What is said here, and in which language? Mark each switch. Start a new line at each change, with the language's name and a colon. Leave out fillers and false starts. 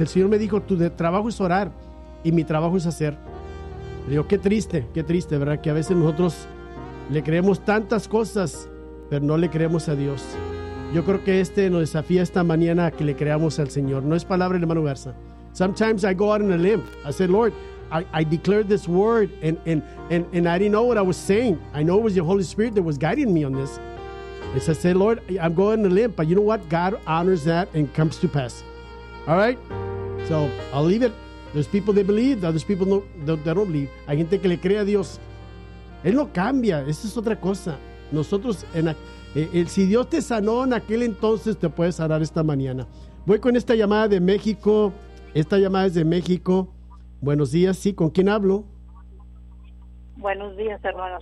Spanish: El Señor me dijo, tu trabajo es orar y mi trabajo es hacer. Le digo, qué triste, ¿verdad? Que a veces nosotros le creemos tantas cosas, pero no le creemos a Dios. Yo creo que este nos desafía esta mañana a que le creamos al Señor.
English: No es palabra, hermano Garza. Sometimes I go out on a limb. I said, Lord, I declared this word and I didn't know what I was saying. I know it was your Holy Spirit that was guiding me on this. I said, Lord, I'm going on a limb, but you know what? God honors that and comes to pass. All right? So I'll leave it. There's people that believe, others people don't believe.
Spanish: Hay gente que le cree a Dios. Él no cambia. Esa es otra cosa. Nosotros, si Dios te sanó en aquel entonces, te puedes sanar esta mañana. Voy con esta llamada de México. Esta llamada es de México. Buenos días. Sí, ¿con quién hablo? Buenos días, hermana.